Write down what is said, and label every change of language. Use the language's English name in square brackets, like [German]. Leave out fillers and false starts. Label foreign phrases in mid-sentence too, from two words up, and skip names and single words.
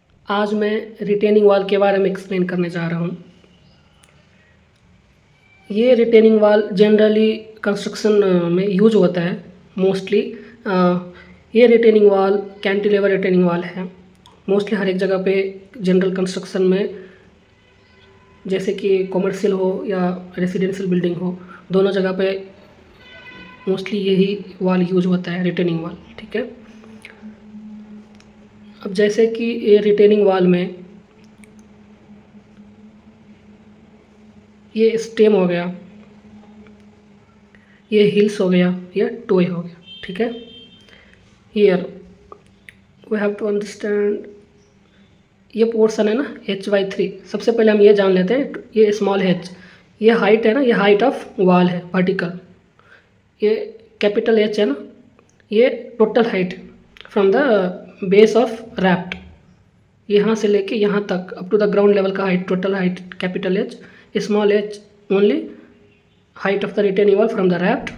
[Hindi] आज मैं [English] retaining wall [Hindi] के बारे में एक्सप्लेन करने जा रहा हूँ। ये [English] retaining wall generally construction [Hindi] में यूज होता है मोस्टली। ये [English] retaining wall cantilever retaining wall [Hindi] है। मोस्टली हर एक जगह पे [English] general construction [Hindi] में, जैसे कि कॉमर्शियल हो या [English] residential building [Hindi] हो, दोनों जगह पे मोस्टली यही वॉल यूज होता है, [English] retaining wall. [Hindi] ठीक है। अब जैसे कि ये [English] retaining wall [Hindi] में ये स्टेम हो गया, ये हिल्स हो गया, ये टोए हो गया। ठीक है। [English] here we have to understand [Hindi] ये पोर्शन है ना h/3। सबसे पहले हम ये जान लेते हैं, ये [English] small h, [Hindi] ये हाइट है ना, ये [English] height of wall [Hindi] है वर्टिकल। [English] ये capital H [Hindi] है ना, ये [English] total height from the base of raft, [Hindi] यहाँ से लेके यहाँ तक [English] up to the ground level का height, total height capital H, small h only height of the retaining wall from the raft।